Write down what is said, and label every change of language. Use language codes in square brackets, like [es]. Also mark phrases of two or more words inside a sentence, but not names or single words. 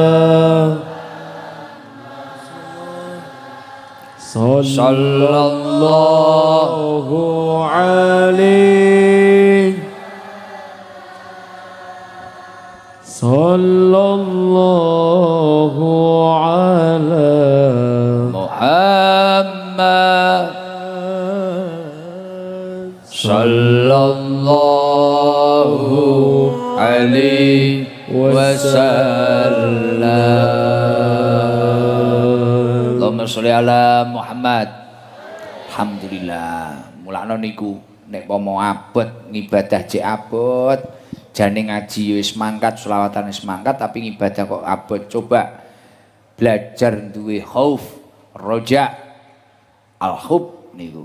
[ar] صلى الله عليه صلى الله على محمد صلى الله عليه وسلم. اللهم صل على محمد. الحمد لله. [jv] Mulakno niku nek pomo abot ngibadah jek abot, jane ngaji wis mangkat, selawatan wis mangkat, tapi ngibadah kok abot. Coba belajar duwe khauf, roja, al-hub niku.